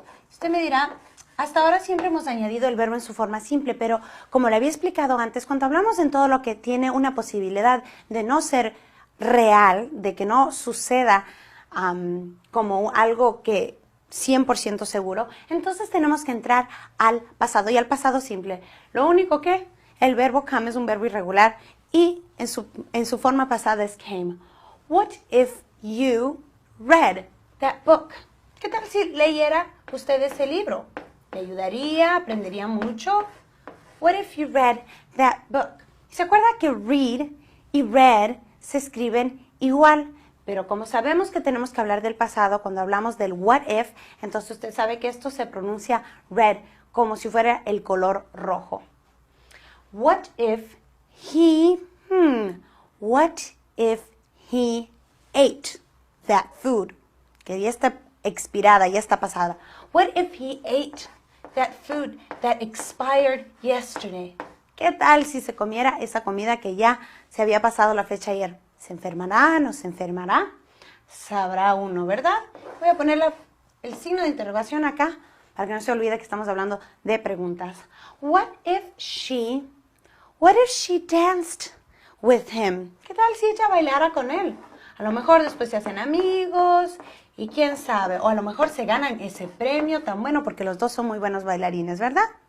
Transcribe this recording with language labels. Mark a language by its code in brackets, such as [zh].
[es] Usted me dirá, hasta ahora siempre hemos añadido el verbo en su forma simple, pero como le había explicado antes, cuando hablamos en todo lo que tiene una posibilidad de no ser real, de que no suceda como algo que 100% seguro, entonces tenemos que entrar al pasado y al pasado simple. Lo único que el verbo come es un verbo irregular y en su forma pasada es came. [en] What if you read that book? [es] ¿Qué tal si leyera usted ese libro? Le ayudaría, aprendería mucho. [en] What if you read that book? [es] ¿Se acuerda que read y read se escriben igual? Pero como sabemos que tenemos que hablar del pasado cuando hablamos del what if, entonces usted sabe que esto se pronuncia red, como si fuera el color rojo. [en] What if he, what if he ate that food? [es] Que ya está expirada, ya está pasada. [en] What if he ate that food that expired yesterday? [es] ¿Qué tal si se comiera esa comida que ya se había pasado la fecha ayer? ¿Se enfermará? ¿No se enfermará? Sabrá uno, ¿verdad? Voy a poner el signo de interrogación acá para que no se olvide que estamos hablando de preguntas. [en] What if she danced with him? [es] ¿Qué tal si ella bailara con él? A lo mejor después se hacen amigos y quién sabe, o a lo mejor se ganan ese premio tan bueno porque los dos son muy buenos bailarines, ¿verdad?